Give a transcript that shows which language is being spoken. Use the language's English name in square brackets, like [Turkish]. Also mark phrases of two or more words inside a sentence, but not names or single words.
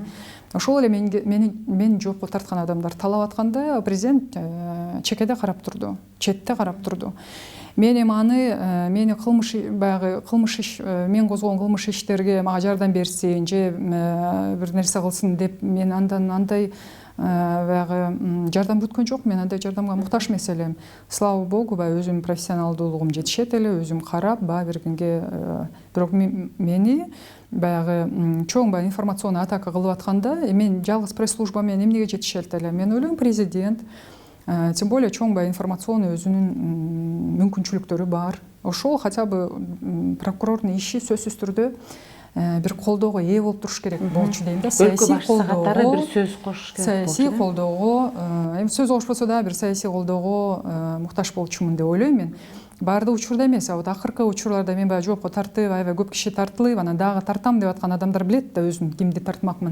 [Kyrgyz] Ошол эле мени жоопко тарткан адамдар талап атканда президент чекеде карап турду, четте карап турду. Мен эми аны мени мен козгогон кылмыш иштерге мага жардам берсин же бир нерсе кылсын деп мен андан андай баягы жардам күткөн жок. Мен андай жардамга муктаж эмес элем. [Russian] Слава богу, [Kyrgyz] баягы өзүмдүн профессионалдуулугум жетишет эле, өзүм карап баа бергенге. Бирок мени баягы чоң баягы информационный атака кылып атканда мен жалгыз пресс-служба менен эмнеге жетишет эле? Мен ойлойм, президент, [Russian] тем более [Kyrgyz] чоң баягы информационный өзүнүн мүмкүнчүлүктөрү бар. Ошол [Russian] хотя бы [Kyrgyz] прокурордун иши сөзсүз түрдө бир колдоого ээ болуп туруш керек болчу дейм да. Саясий колдоого бир сөз кошуш керек. Саясий колдоого, эми сөз кошпосо да бир саясий колдоого муктаж болчумун деп ойлойм мен. Баардык учурда эмес, вот акыркы учурларда мен баягы жоопко тартып, аябай көп киши тартылып, анан дагы тартам деп аткан адамдар билет да өзүн кимди тартмакмын.